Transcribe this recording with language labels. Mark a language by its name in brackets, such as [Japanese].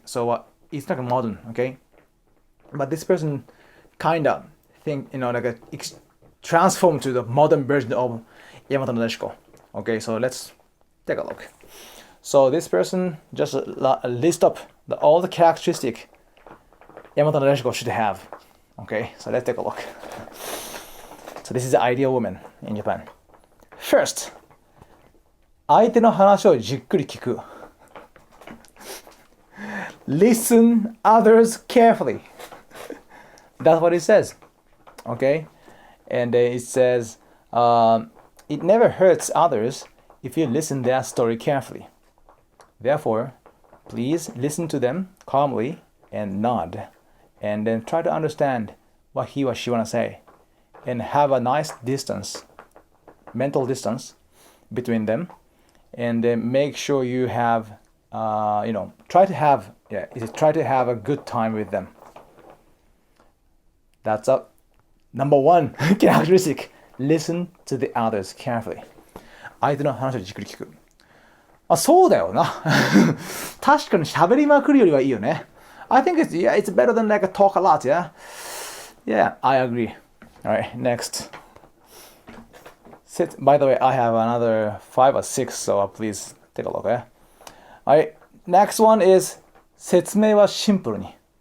[English] So it's not modern, okay? But this person kind of think, like transformed to the modern version of Yamato Nadeshiko. Okay, so let's take a look. So this person just list up all the characteristic Yamato Nadeshiko should have. Okay, so let's take a look. So this is the ideal woman in Japan. [Japanese] First, 相手の話をじっくり聞く. [English] Listen others carefully. That's what it says. Okay? And it says, it never hurts others if you listen their story carefully. Therefore, please listen to them calmly and nod. And then try to understand what he or she want to say. And have a nice distance, mental distance between them. And then make sure you have, try to have a good time with them. That's number one characteristic. Listen to the others carefully. [Japanese] 相手の話をじっくり聞く。あ、そうだよな。確かに喋りまくるよりはいいよね。 [English] I think it's better than like a talk a lot, yeah? Yeah, I agree. All right, next. By the way, I have another 5 or 6, so please take a look, eh? All right, next one is [Japanese] 説明はシンプルに.